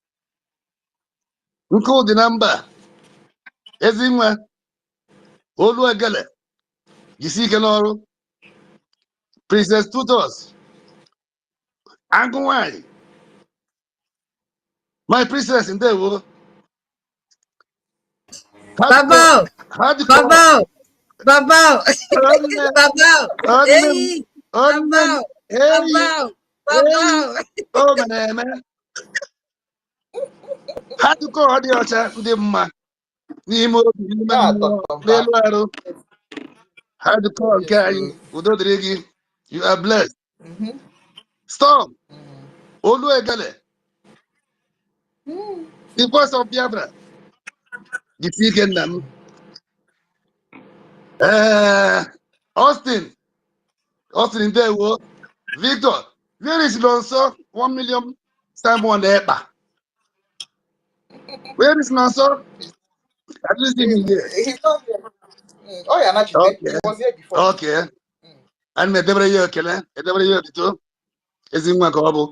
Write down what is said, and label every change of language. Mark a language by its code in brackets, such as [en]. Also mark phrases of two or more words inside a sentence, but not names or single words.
[ig] Nkụ dị na mba. Ezi nwa. Olu egele. Jisi ike n'ọrụ. Princess Tutos. Agụ nwanyị. [en] My princess, ndewo. Babao. Babao. Babao. Babao. Hey. Babao. Babao. Babao. Oh, man. [ig] Hardcore ọ dị ọcha ndị mma n'ime obi n'ime mmụọ n'elu arụ. Hardcore nke anyị udo dịrị gị. [en] You are blessed. Storm. [ig] Olu egele. [en] The voice of Biafra. [ig] Jisi ike nna m. Austin ndewo. [en] Victor, where is Nonso? 1 million Simon Ekpa. Where is Nonso? At least even here. He's not here. Oh, yeah, not Okay. He was here before. Okay. And Medebra Yokele, Medebra Yokito, is in Makobo.